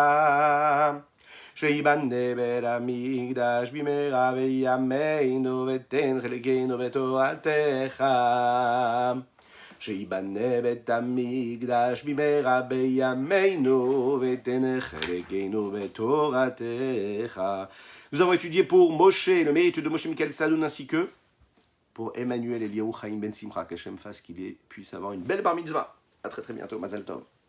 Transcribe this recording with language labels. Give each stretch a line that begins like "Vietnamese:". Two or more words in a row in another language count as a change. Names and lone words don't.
Hebrew: שיבנה בית המקדש במהרה בימינו ותן חלקנו בתורתך. שיבנה בית המקדש במהרה בימינו ותן חלקנו בתורתך.
French: Nous avons étudié pour Moshe, le mérite de Moshe Michael Sadoun ainsi que pour Emmanuel Eliyahu Chaim Ben Simcha, qu'Hachem fasse qu'il puisse avoir une belle
Hebrew: bar mitzvah.
French: A très très bientôt,
Hebrew: Mazal Tov.